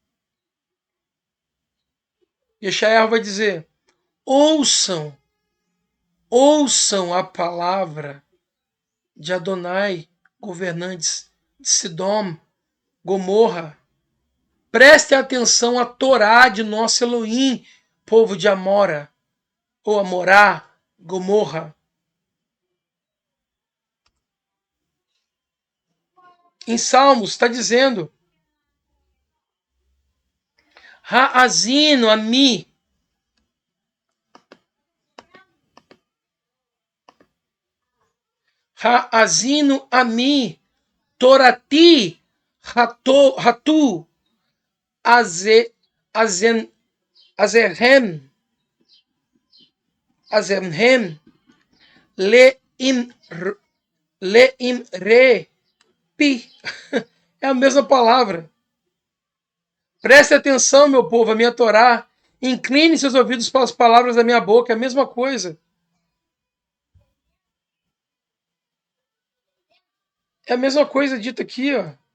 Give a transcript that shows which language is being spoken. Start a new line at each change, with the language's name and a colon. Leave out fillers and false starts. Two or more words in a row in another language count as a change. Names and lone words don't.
Portuguese: Yeshayahu vai dizer: ouçam a palavra de Adonai, governantes de Sidom, Gomorra. Prestem atenção à Torá de nosso Elohim, povo de Amora, ou Amorá, Gomorra. Em Salmos está dizendo:
Hebrew: האזינו עמי. האזינו עמי. תורתי הטו אזנכם לאמרי פי.
Portuguese: É a mesma palavra. Preste atenção, meu povo, a minha Torá. Incline seus ouvidos para as palavras da minha boca. É a mesma coisa. É a mesma coisa dita aqui, ó.